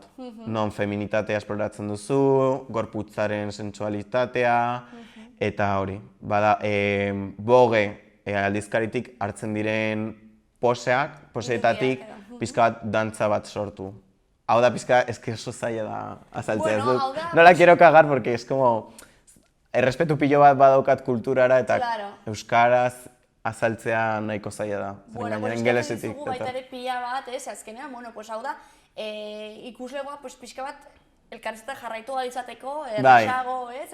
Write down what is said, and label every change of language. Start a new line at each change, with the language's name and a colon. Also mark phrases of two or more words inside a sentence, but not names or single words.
Basque: Non feminitatea esploratzen duzu, gorputzaren sensualitatea, eta hori. Bada, boge aldizkaritik hartzen diren poseetatik pixka bat dantza bat sortu. Hau da pixka, eske oso zaila da azaltzea ez dut.
Spanish: No la quiero cagar, porque es como...
Basque: Errespetu pilo bat badaukat kulturara eta euskaraz azaltzea nahiko zaila da.
Spanish: Bueno, pues
Basque: eskatzen dizugu baita ere pila bat, azkenean,
Spanish: bueno, pues
Basque: hau da, ikuslegoa pixka bat elkarrizketa jarraitu ahal izateko, errazago, ez?